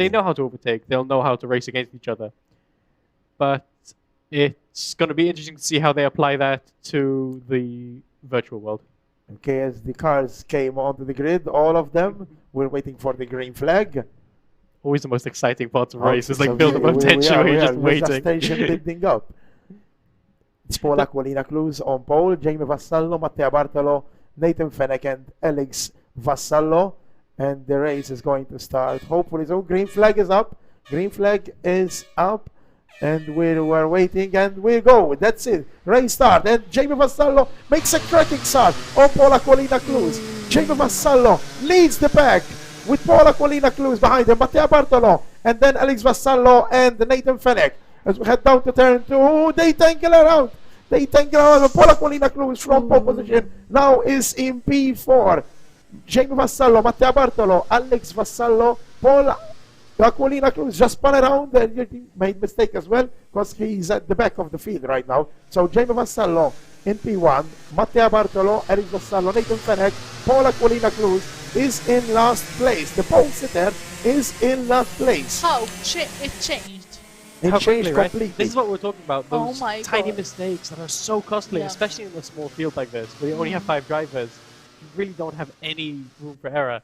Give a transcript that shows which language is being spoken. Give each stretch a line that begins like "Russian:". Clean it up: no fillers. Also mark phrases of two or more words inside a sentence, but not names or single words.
English: they know how to overtake, they'll know how to race against each other. But it's going to be interesting to see how they apply that to the virtual world. Okay, as the cars came onto the grid, all of them were waiting for the green flag. Always the most exciting part of Okay, races, so like build up of tension where you're just There's waiting. tension building up. It's Paul Aquilina Cruz on pole, Jamie Vassallo, Matteo Bartolo, Nathan Fenech, and Alex Vassallo. And the race is going to start. Hopefully, so green flag is up. Green flag is up. And we're waiting, and we go. That's it. Race start. And Jamie Vassallo makes a cracking start on Paul Aquilina Cruz. Jamie Vassallo leads the pack with Paul Aquilina Cruz behind him. Matteo Bartolo, and then Alex Vassallo and Nathan Fenech. As we head down to turn 2, they tangle around. They tangle around. Paul Aquilina Cruz from pole position now is in P4. Jamie Vassallo, Matteo Bartolo, Alex Vassallo, Paul Aquilina Cruz just spun around and made mistake as well, because he's at the back of the field right now. So Jamie Vassallo in P1. Matteo Bartolo, Eric Vassallo, Nathan Fenech, Paul Aquilina Cruz is in last place. The pole sitter is in last place. How it changed? It How changed quickly, right? completely. This is what we're talking about. Those my tiny God. mistakes that are so costly, Yeah. especially in a small field like this, where you only have 5 drivers. You really don't have any room for error.